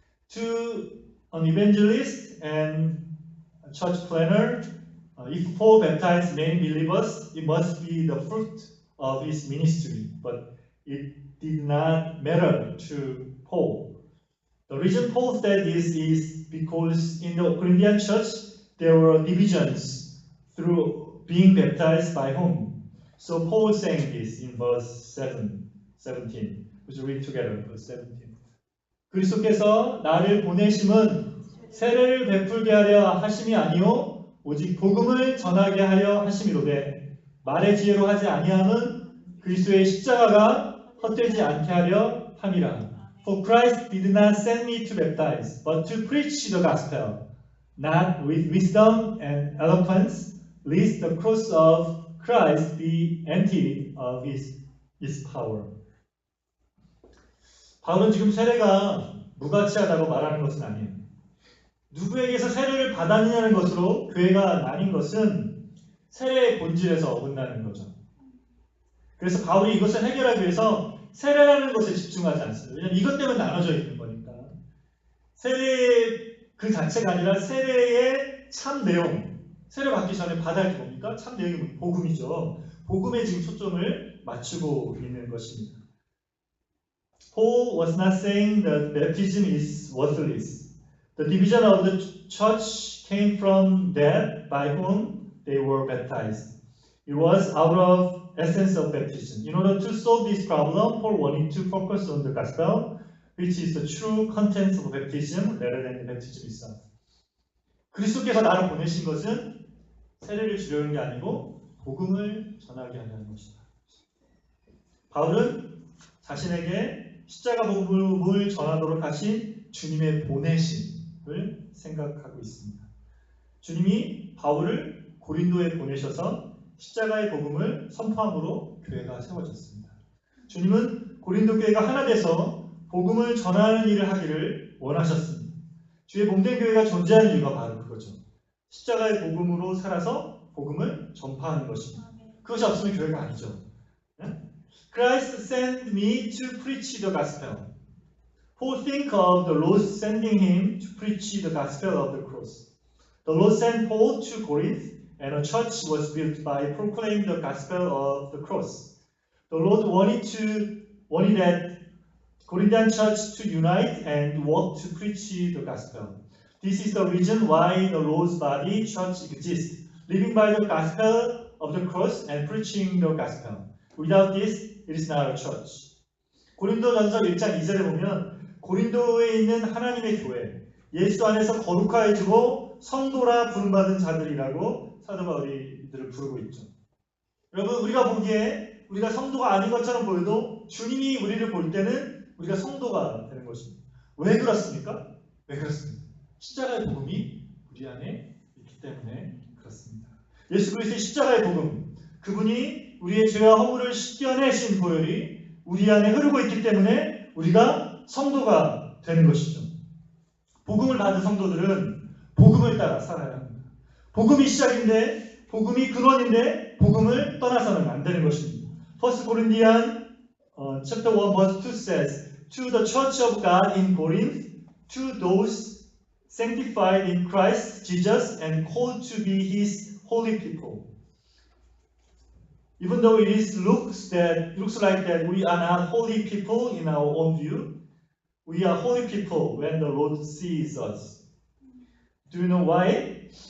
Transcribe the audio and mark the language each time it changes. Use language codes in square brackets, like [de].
[en] To an evangelist and a church planner, if Paul baptized many believers, it must be the fruit of his ministry, but it did not matter to Paul. The reason Paul said this is because in the Corinthian church there were divisions through being baptized by whom. So Paul saying this in verse 17. Would you read together verse 17? [ko] 그리스도께서 나를 보내심은 세례를 베풀게 하려 하심이 아니요 오직 복음을 전하게 하려 하심이로되 말의 지혜로 하지 아니함은 그리스도의 십자가가 헛되지 않게 하려 함이라. [en] For Christ did not send me to baptize, but to preach the gospel, not with wisdom and eloquence, lest the cross of Christ be emptied of his power. [ko] 바울은 지금 세례가 무가치하다고 말하는 것은 아니에요. 누구에게서 세례를 받았느냐는 것으로 교회가 나뉜 것은 세례의 본질에서 어긋나는 거죠. 그래서 바울이 이것을 해결하기 위해서 세례라는 것에 집중하지 않습니다. 왜냐하면 이것 때문에 나눠져 있는 거니까. 세례 그 자체가 아니라 세례의 참 내용, 세례 받기 전에 받아야 할 게 뭡니까? 참 내용이 복음이죠. 복음에 지금 초점을 맞추고 있는 것입니다. [en] Paul was not saying that baptism is worthless. The division of the church came from that by whom they were baptized. It was out of essence of baptism. In order to solve this problem, Paul wanted to focus on the gospel, which is the true content of baptism rather than the baptism itself. [ko] 그리스도께서 나를 보내신 것은 세례를 주려는 게 아니고 복음을 전하게 하려는 것이다. 바울은 자신에게 십자가 복음을 전하도록 하신 주님의 보내심을 생각하고 있습니다. 주님이 바울을 고린도에 보내셔서 십자가의 복음을 선포함으로 교회가 세워졌습니다. 주님은 고린도 교회가 하나 돼서 복음을 전하는 일을 하기를 원하셨습니다. 주의 몸된 교회가 존재하는 이유가 바로 그거죠. 십자가의 복음으로 살아서 복음을 전파하는 것입니다. 그것이 없으면 교회가 아니죠. [en] Christ sent me to preach the gospel. Paul think of the Lord sending him to preach the gospel of the cross. The Lord sent Paul to Corinth, and a church was built by proclaiming the gospel of the cross. The Lord wanted that Corinthian church to unite and work to preach the gospel. This is the reason why the Lord's body church exists, living by the gospel of the cross and preaching the gospel. Without this, it is not a church. [ko] 고린도전서 1장 2절에 보면 고린도에 있는 하나님의 교회, 예수 안에서 거룩하여지고 성도라 부름받은 자들이라고 사도 바울이 이들을 부르고 있죠. 여러분, 우리가 보기에 우리가 성도가 아닌 것처럼 보여도 주님이 우리를 볼 때는 우리가 성도가 되는 것입니다. 왜 그렇습니까? 왜 그렇습니까? 십자가의 복음이 우리 안에 있기 때문에 그렇습니다. 예수 그리스도의 십자가의 복음, 그분이 우리의 죄와 허물을 씻겨내신 보혈이 우리 안에 흐르고 있기 때문에 우리가 성도가 되는 것이죠. 복음을 받은 성도들은 복음을 따라 살아야 합니다. 복음이 시작인데, 복음이 근원인데 복음을 떠나서는 안 되는 것입니다. [en] 1 Corinthians chapter 1 verse 2 says, To the church of God in Corinth, to those sanctified in Christ Jesus and called to be His holy people. Even though looks like that we are not holy people in our own view, we are holy people when the Lord sees us. Do you know why?